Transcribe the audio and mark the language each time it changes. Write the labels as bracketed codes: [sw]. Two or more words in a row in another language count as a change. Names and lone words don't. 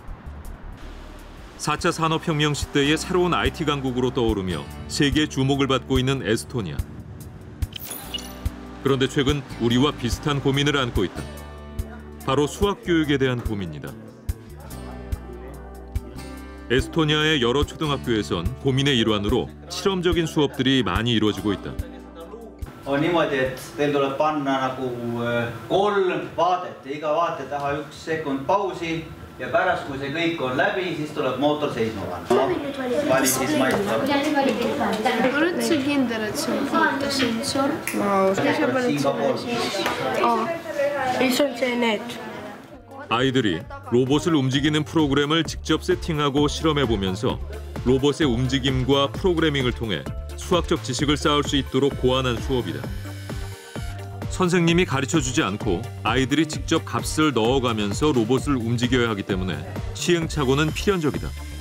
[ko] 4차 산업혁명 시대의 새로운 IT 강국으로 떠오르며 세계의 주목을 받고 있는 에스토니아. 그런데 최근 우리와 비슷한 고민을 안고 있다. 바로 수학 교육에 대한 고민이다. 에스토니아의 여러 초등학교에선 고민의 일환으로 실험적인 수업들이 많이 이루어지고 있다. [et] On niimoodi, et teil tuleb panna nagu 3 vaadet ja iga vaate taha 1 sekund pausi ja pärast, kui see kõik on läbi, siis tuleb mootor seisma panna. Vali siis maistab. Oled sa kindel, et see on fotosensor? Ei, see on see need. [ko] 아이들이 로봇을 움직이는 프로그램을 직접 세팅하고 실험해보면서 로봇의 움직임과 프로그래밍을 통해 수학적 지식을 쌓을 수 있도록 고안한 수업이다. 선생님이 가르쳐주지 않고 아이들이 직접 값을 넣어가면서 로봇을 움직여야 하기 때문에 시행착오는 필연적이다.